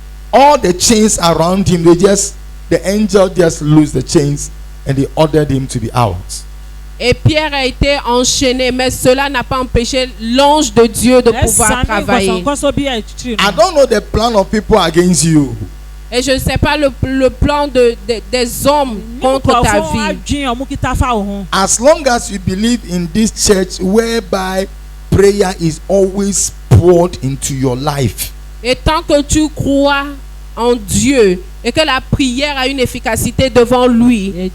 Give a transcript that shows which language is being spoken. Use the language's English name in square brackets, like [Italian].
[English] All the chains around him, the angel just loosed the chains and they ordered him to be out. [French] Et Pierre a été enchaîné, mais cela n'a pas empêché l'ange de Dieu de pouvoir travailler. [English] I don't know the plan of people against you. [French] Et je ne sais pas le plan des hommes contre ta vie. [English] As long as you believe in this church whereby prayer is always poured into your life. [French] Et tant que tu crois en Dieu et que la prière a une efficacité devant lui,